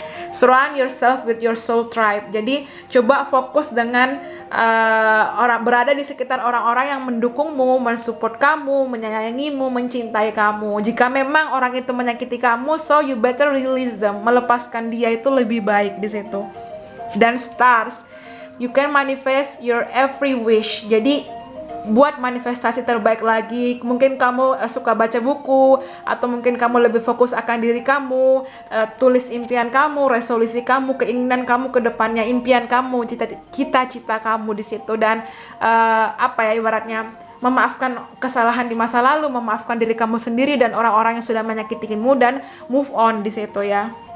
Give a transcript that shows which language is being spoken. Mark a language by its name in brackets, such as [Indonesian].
[English] Surround yourself with your soul tribe. [Indonesian] Jadi coba fokus dengan orang, berada di sekitar orang-orang yang mendukungmu, mensupport kamu, menyayangimu, mencintai kamu. Jika memang orang itu menyakiti kamu, [English] so you better release them. [Indonesian] Melepaskan dia itu lebih baik di situ. [English] Dan stars, you can manifest your every wish. Jadi [Indonesian] buat manifestasi terbaik lagi. Mungkin kamu suka baca buku, atau mungkin kamu lebih fokus akan diri kamu, tulis impian kamu, resolusi kamu, keinginan kamu ke depannya, impian kamu, cita-cita kamu di situ. Dan apa ya, ibaratnya memaafkan kesalahan di masa lalu, memaafkan diri kamu sendiri dan orang-orang yang sudah menyakitimu, dan move on di situ ya.